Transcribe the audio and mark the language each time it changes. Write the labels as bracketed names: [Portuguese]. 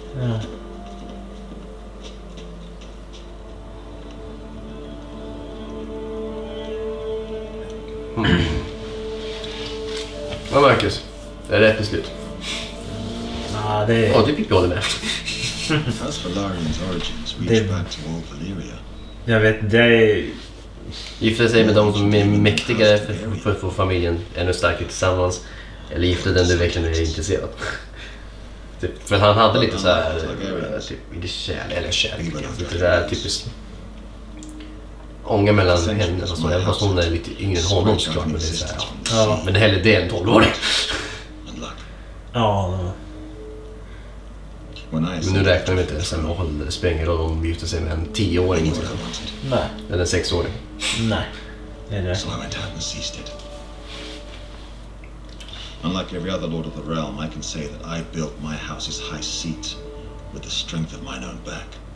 [Swedish] Ja. Ja, Marcus. Det är rätt beslut. Ja, det är... Ja, det fick jag hålla med. [English] As for Larian's origins, reach back to old Valyria. [Swedish] Jag vet, det är... Gifta sig med de som är mäktigare för att få familjen ännu starkare tillsammans. Eller gifta den du verkligen är intresserad. Typ, för han hade lite så här typ kärlek, lite så här typiskt ånga mellan henne och så, även fast hon är lite yngre än honom såklart, men det är så här, ja. Men hellre det än 12-åring. Ja. Men nu räknar vi inte samma ålder, det spelar ingen roll om vi gifter sig med en 10-åring Nej. Eller en 6-åring. Nej, det är det. [English] So I went out and seized it. Unlike every other lord of the realm, I can say that I built my house's high seat with the strength of mine own back.